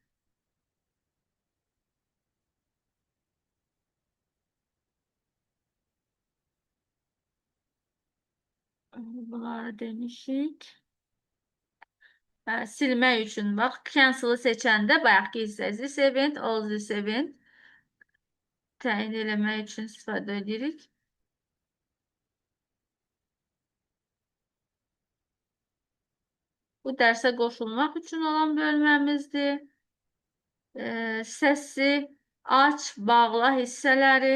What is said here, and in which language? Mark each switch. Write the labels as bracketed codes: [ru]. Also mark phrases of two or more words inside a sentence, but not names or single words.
[az] Bunları demişik. Silmək üçün bax, cancel-ı seçəndə bayaqki hissə [en] this event, all this event [az] təyin eləmək üçün istifadə edirik. Bu dərsə qoşulmaq üçün olan bölməmizdir. Səsi aç, bağla hissələri.